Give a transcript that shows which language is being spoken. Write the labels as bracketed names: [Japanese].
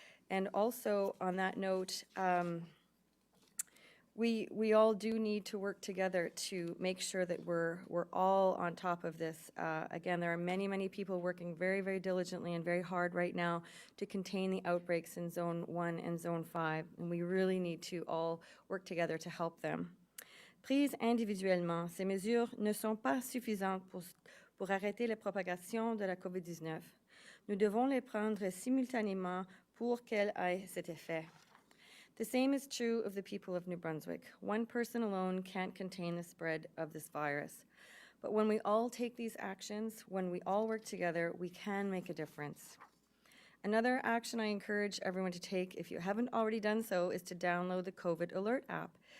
[English] And also, on that note, we all do need to work together to make sure that we're all on top of this. Again, there are many, many people working very, very diligently and very hard right now to contain the outbreaks in Zone 1 and Zone 5, and we really need to all work together to help them. [French] Prises individuellement, ces mesures ne sont pas suffisantes pour arrêter la propagation de la COVID-19. Nous devons les prendre simultanément pour qu'elles aient cet effet. [English] The same is true of the people of New Brunswick. One person alone can't contain the spread of this virus. But when we all take these actions, when we all work together, we can make a difference. Another action I encourage everyone to take, if you haven't already done so, is to download the COVID Alert app.